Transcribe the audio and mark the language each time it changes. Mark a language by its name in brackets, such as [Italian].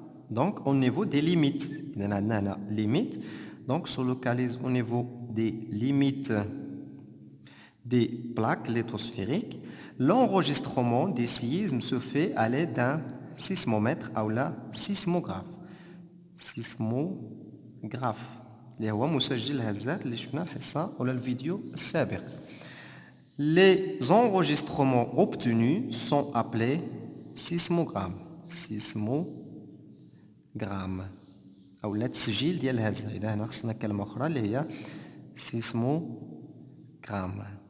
[French] Donc au niveau des limites. Limites. Donc se localise au niveau des limites des plaques lithosphériques. L'enregistrement des séismes se fait à l'aide d'un sismomètre ou la sismographe. Sismographe. [Arabic] اللي هو مسجل الهزات اللي شفنا الحصة ولا الفيديو السابق. [French] Les enregistrements obtenus sont appelés sismogrammes. [Arabic] Sismogramme. أو لا تسجيل ديال الهزة. إذا هنا خصنا كلمة أخرى اللي هي sismogramme.